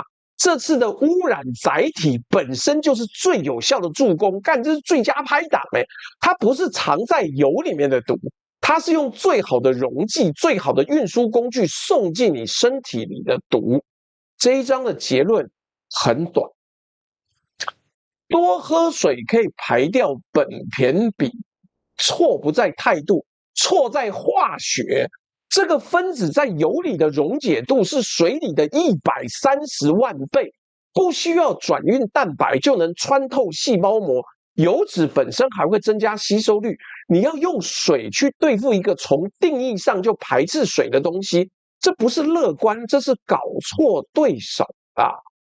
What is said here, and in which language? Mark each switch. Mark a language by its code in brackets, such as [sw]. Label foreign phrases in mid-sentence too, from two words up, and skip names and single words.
[zh] 這次的污染載體本身就是最有效的助攻，幹，這是最佳拍檔欸！它不是藏在油裡面的毒，它是用最好的溶劑、最好的運輸工具送進你身體裡的毒。這一章的結論很短。多喝水可以排掉苯鈿比，錯不在態度，錯在化學。這個分子在油裡的溶解度是水裡的130萬倍，不需要轉運蛋白就能穿透細胞膜。油脂本身還會增加吸收率。你要用水去對付一個從定義上就排斥水的東西，這不是樂觀，這是搞錯對手啊！